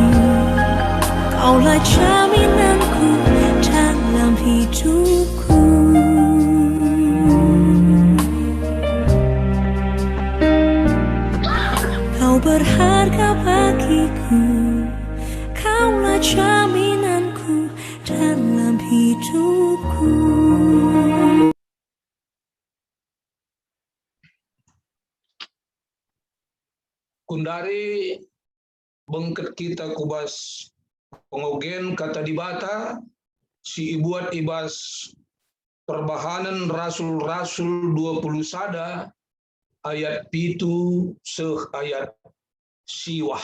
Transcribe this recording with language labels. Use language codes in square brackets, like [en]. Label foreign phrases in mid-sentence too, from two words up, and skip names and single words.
[id] Kaulah jaminanku dalam hidupku. Kau berharga bagiku. Kaulah jaminanku dalam hidupku. [btx] Kundari bengket kita kubas pengogen kata dibata si ibuat ibas perbahanan rasul-rasul 20 sada ayat pitu ayat siwah.